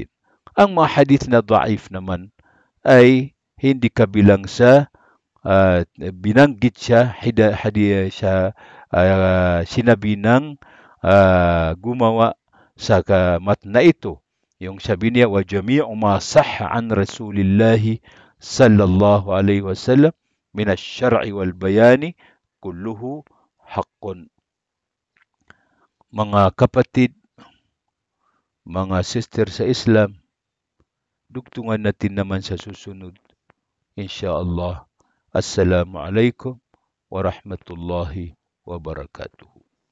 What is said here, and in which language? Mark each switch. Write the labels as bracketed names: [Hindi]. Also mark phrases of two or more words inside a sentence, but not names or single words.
[Filipino] Ang mga hadith na da'if naman ay hindi kabilang sa binanggit siya, sinabi ng gumawa sa mat na ito. Yung sabi niya, [Arabic] وجميع ما صح عن رسول الله صلى الله عليه وسلم من الشرع والبيان كله حق. [Filipino] Mga kapatid, mga sister sa Islam, dugtungan natin naman sa susunod. Insyaallah. [Arabic] السلام عليكم ورحمة الله وبركاته.